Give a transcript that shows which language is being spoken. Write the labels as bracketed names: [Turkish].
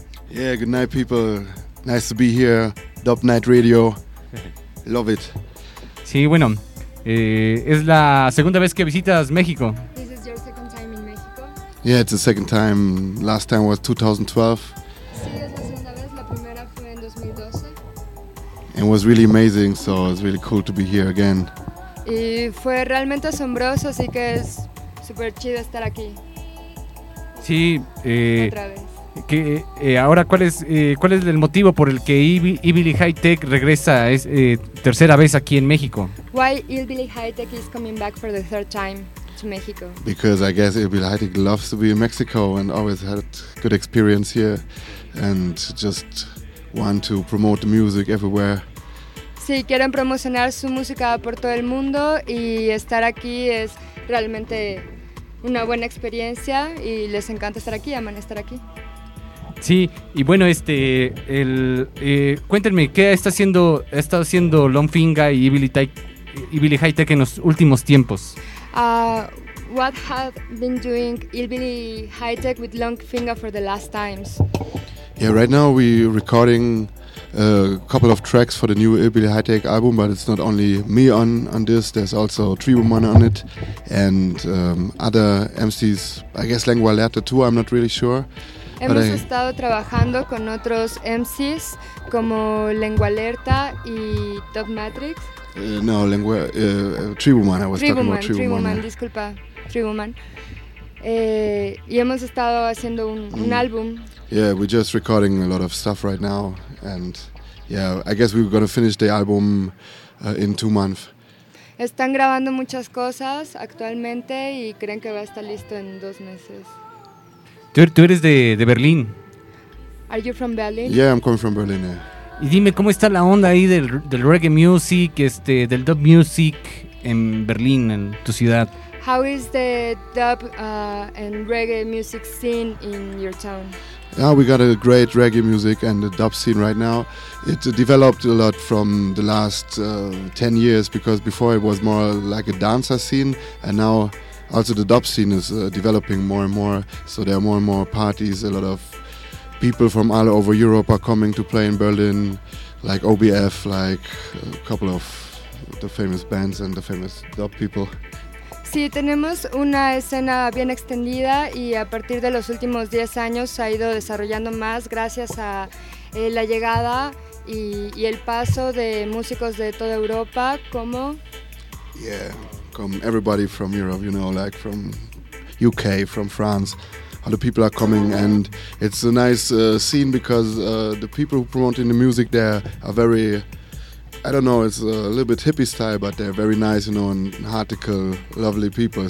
[English] Yeah, good night, people. Nice to be here. Dub Night Radio, love it. [Spanish] Sí, bueno, es la segunda vez que visitas México. [English] This is your second time in Mexico. Yeah, it's the second time. Last time was 2012. [Spanish] Sí, es la segunda vez. La primera fue en 2012. [English] and it was really amazing, so it's really cool to be here again. [Spanish] Y fue realmente asombroso, así que es super chido estar aquí. Sí, otra vez. Que ahora, ¿cuál es el motivo por el que Evilly High Tech regresa tercera vez aquí en México? [English] Why Evilly High Tech is coming back for the third time to Mexico? Because I guess Evilly High Tech loves to be in Mexico and always had good experience here and just want to promote the music everywhere. [Spanish] Sí, quieren promocionar su música por todo el mundo y estar aquí es realmente una buena experiencia y les encanta estar aquí, aman estar aquí. Sí, y bueno, cuéntenme, ¿qué ha estado haciendo Lonfinga y Evilly High Tech en los últimos tiempos? [English] What have been doing Evilly High Tech with Lonfinga for the last times? Yeah, right now we're recording a couple of tracks for the new Evilly High Tech album, but it's not only me on this, there's also Tribuman on it and other MCs, I guess Lengua Lerta too, I'm not really sure. [Spanish] Hemos estado trabajando con otros MCs como Lengua Lerta y Top Matrix. Tribuman, Tribuman, disculpa, Tribuman. Y hemos estado haciendo un álbum. [English] Yeah, we're just recording a lot of stuff right now, and yeah, I guess we're gonna finish the album in 2 months. [Spanish] Están grabando muchas cosas actualmente y creen que va a estar listo en 2 meses. Tú eres de Berlín. [English] Are you from Berlin? Yeah, I'm coming from Berlin. Yeah. [Spanish] Y dime cómo está la onda ahí del reggae music, del dub music en Berlín, en tu ciudad. [English] How is the dub and reggae music scene in your town? Yeah, we got a great reggae music and the dub scene right now. It developed a lot from the last 10 years because before it was more like a dancer scene and now. Also, the dub scene is developing more and more, so there are more and more parties. A lot of people from all over Europe are coming to play in Berlin, like OBF, like a couple of the famous bands and the famous dub people. [Spanish] Sí, tenemos una escena bien extendida y a partir de los últimos 10 años ha ido desarrollando más gracias a la llegada y el paso de músicos de toda Europa, como... [English] Yeah. From everybody from Europe, you know, like from UK, from France, all the people are coming, and it's a nice scene because the people who promoting the music there are very, I don't know, it's a little bit hippie style, but they're very nice, you know, and hardcore, lovely people.